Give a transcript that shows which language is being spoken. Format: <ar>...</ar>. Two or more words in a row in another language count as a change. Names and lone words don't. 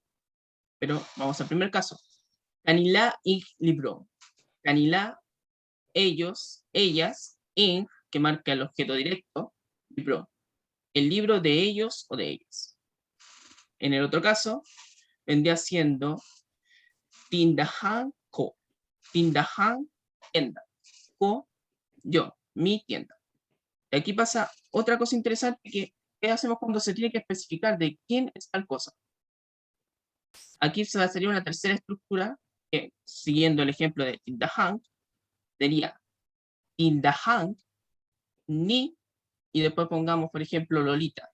<es>Pero vamos al primer caso. Canila y libro. Canila, ellos, ellas, in, que marca el objeto directo, libro. El libro de ellos o de ellas. En el otro caso, vendría siendo</es> <tl>Tindahan ko.</tl> <es>Tindahan, tienda. Ko, yo, mi tienda. Y aquí pasa otra cosa interesante que ¿qué hacemos cuando se tiene que especificar de quién es tal cosa? Aquí se va a salir una tercera estructura que, siguiendo el ejemplo de Tindahan, sería</es> <tl>Tindahan, ni,</tl> <es>y después pongamos, por ejemplo, Lolita.</es>